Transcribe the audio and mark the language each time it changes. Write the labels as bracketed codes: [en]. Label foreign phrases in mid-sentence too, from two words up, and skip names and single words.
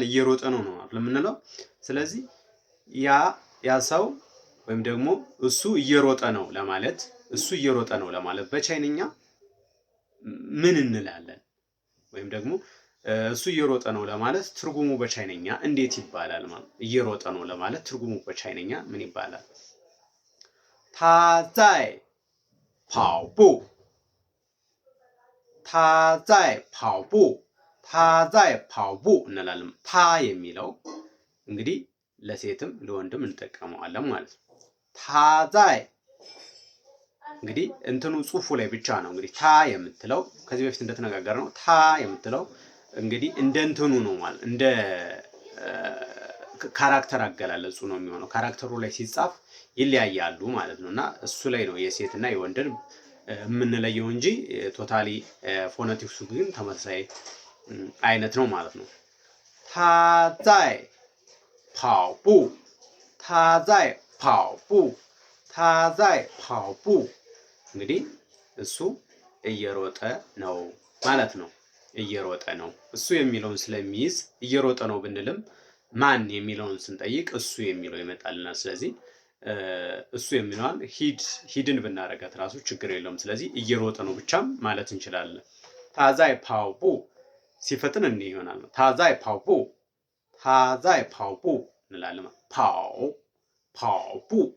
[am] እየሮጠ ነው የምንለው። ስለዚህ ያ ሰው ወይም ደግሞ እሱ እየሮጠ ነው ለማለት በቻይንኛ ምን እንላለን? ወይም ደግሞ እሱ እየሮጠ ነው ለማለት ትርጉሙ በቻይንኛ እንዴት ይባላል ማለት እየሮጠ ነው ለማለት ትርጉሙ በቻይንኛ ምን ይባላል? [zh] 他在跑步 [am] እንላለን። ታ የሚለው እንግዲህ ለሴትም ለወንድም እንጠቀመዋለን ማለት ነው። ታዛይ እንግዲህ እንትኑ ጽሁፉ ላይ ብቻ ነው እንግዲህ ታ የምትለው ከዚህ በፊት እንደተነጋገርነው ታ የምትለው እንግዲህ እንደ እንትኑ ነው ማለት እንደ ካራክተር አገላለጹ ነው የሚሆነው። ካራክተሩ ላይ ሲጻፍ ይለያያሉ ማለት ነውና እሱ ላይ ነው የሴትና የወንድን የምንለየው እንጂ ቶታሊ ፎነቲክሱ ግን ተመሳሳይ አይነት ነው ማለት ነው። [zh] 他在跑步 [am] እንግዲህ እሱ እየሮጠ ነው ማለት ነው። እየሮጠ ነው። እሱ የሚለውን ስለሚይዝ እየሮጠ ነው ብንልም ማን የሚለውን ስንጠይቅ እሱ የሚለው ይመጣልናል። ስለዚህ እሱ የሚለውን ሂድን ብናረጋት ራሱ ችግር የለውም። ስለዚህ እየሮጠ ነው ብቻም ማለት እንችላለን። [zh] 他在跑步 [am] ሲፈጥን እንዲህ ይሆናል። [zh] 他在跑步 他在跑步 [am] እንላለን። [zh] 跑 跑步